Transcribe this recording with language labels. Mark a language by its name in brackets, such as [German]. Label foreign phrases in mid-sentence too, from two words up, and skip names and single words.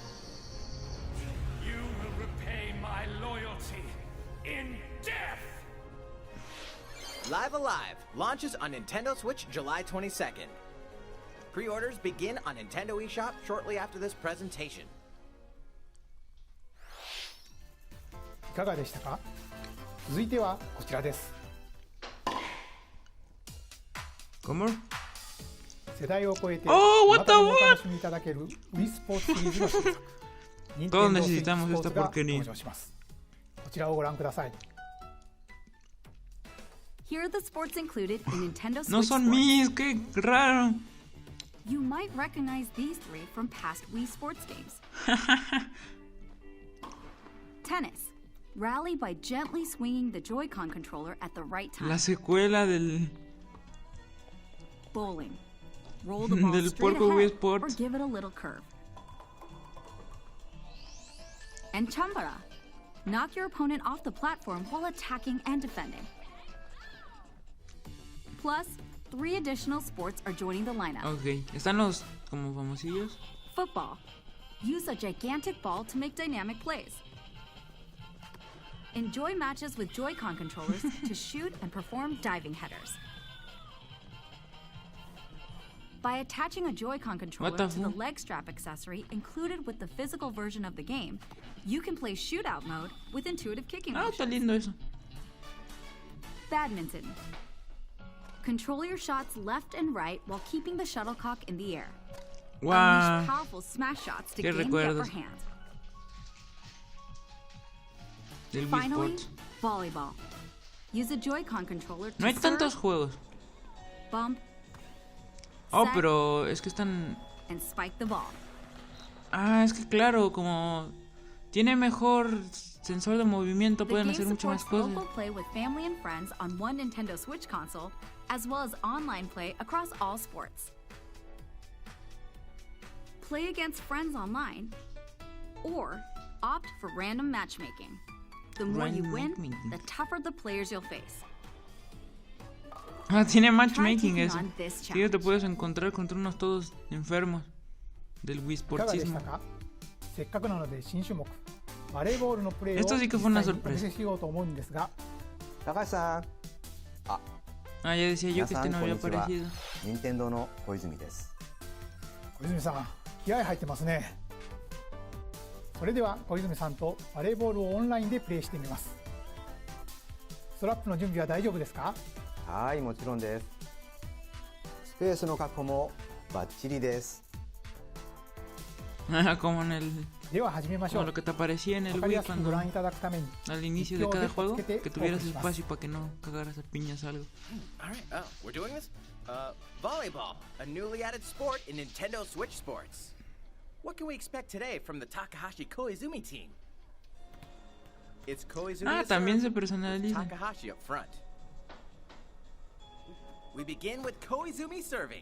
[English] You will repay my loyalty in death! Live Alive launches on Nintendo Switch July 22nd. Pre-orders begin on Nintendo eShop shortly after this presentation. [Japanese] いかがでしたか？続いてはこちらです。 [Spanish] ¿Cómo? [Japanese] 世代を超えて Oh, ま [English] what [Japanese] た [English] the [Japanese] お楽 [English] what? [Japanese] しみいただける Wii スポーツシリーズの新作 [Spanish] Todos [Japanese] Nintendo Switch [Spanish] necesitamos esta [Japanese] Sports が [Spanish] porquería. [Japanese] 登場します。こちらをご覧ください。 [English] Here are the sports included in Nintendo Switch [Spanish] No son [English] Sports. [Spanish] mis, qué raro. [English] You might recognize these three from past Wii Sports games. Tennis. Rally by gently swinging the Joy-Con controller at the right time. [Spanish] La secuela del [English] Bowling. Roll the ball [Spanish] del [English] straight [Spanish] puerco Wii [English] ahead or [Spanish] Sports. [English] give it a little curve. And Chambara. Knock your opponent off the platform while attacking and defending. Plus, 3 additional sports are joining the lineup. [Spanish] Ok, están los como famosillos. [English] Football. Use a gigantic ball to make dynamic plays. Enjoy matches with Joy-Con controllers to shoot and perform diving headers. By attaching a Joy-Con controller What the to the fuck? leg strap accessory included with the physical version of the game, you can play shootout mode with intuitive kicking [Spanish] Ah, está [English] motions. [Spanish] lindo eso. [English] Badminton. Control your shots left and right while keeping the shuttlecock in the air. Wow. Unleash powerful smash shots to [Spanish] Qué [English] gain the upper [Spanish] recuerdos. [English] hand. [Spanish] Del Wii [English] Finally, [Spanish] Sports. [English] volleyball. Use a Joy-Con controller to [Spanish] No hay tantos [English] serve, [Spanish] juegos. [English] bump, Oh, set, [Spanish] pero es que están... [English] and spike the ball. [Spanish] Ah, es que claro, como tiene mejor sensor de movimiento, [English] The [Spanish] pueden [English] game [Spanish] hacer mucho más [English] supports [Spanish] cosas. [English] local play with family and friends on one Nintendo Switch console, as well as online play across all sports. Play against friends online, or opt for random matchmaking. The more you Random win, matchmaking. the tougher the players you'll face. [Spanish] Ah, tiene [English] Try [Spanish] matchmaking [English] taking [Spanish] eso. [English] on this [Spanish] Sí, te [English] challenge. [Spanish] puedes encontrar contra unos todos enfermos del Wii [Japanese] いかがでした [Spanish] Sportsismo. [Japanese] か？せっかくなので新種目バレーボールのプレーを [Spanish] Esto sí que [Japanese] 実 [Spanish] fue una [Japanese] 際にお [Spanish] sorpresa. [Japanese] 見せしようと思うんですが、高橋さん、 [Spanish] Ah, ya decía yo [Japanese] 皆 [Spanish] que [Japanese] さ [Spanish] este [Japanese] ん [Spanish] no [Japanese] こん [Spanish] había [Japanese] にちは [Spanish] aparecido. [Japanese] 任天堂の小泉です。小泉さん気合入ってますね。それでは小泉さんとバレーボールをオンラインでプレーしてみます。ストラップの準備は大丈夫ですか？はい、もちろんです。スペースの確保もバッチリです。 [Spanish] Como en el... [Japanese] では始めましょ [Spanish] Como [Japanese] う。 [Spanish] lo que te aparecía en [Japanese] わ [Spanish] el [Japanese] かり [Spanish] Wii [Japanese] やすく [Spanish] cuando... [Japanese] ご覧いただくために [Spanish] Al inicio de cada juego, que tuvieras espacio para que no cagaras a piñas algo. [English] All right, we're doing this? Volleyball, a newly added sport in Nintendo Switch Sports. What can we expect today from the Takahashi Koizumi team? It's Koizumi [Spanish] Ah, [English] at [Spanish] también [English] serve, [Spanish] se [English] with [Spanish] personaliza. [English] Takahashi up front. We begin with Koizumi serving.